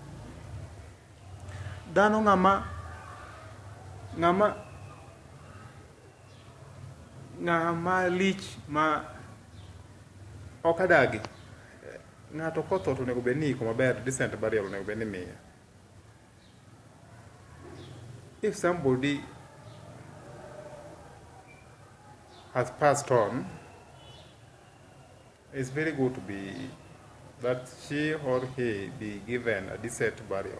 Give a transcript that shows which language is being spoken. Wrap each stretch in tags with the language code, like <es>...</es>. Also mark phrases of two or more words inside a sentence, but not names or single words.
<luo>Dhano ng'ama lich ma ok adagi. Ng'ato kotho to onego bed ni iko maber,</luo> <en>decent burial</en> <luo>onego bed ni miye.</luo> <en>If somebody has passed on, it's very good to be that she or he be given a decent burial.</en>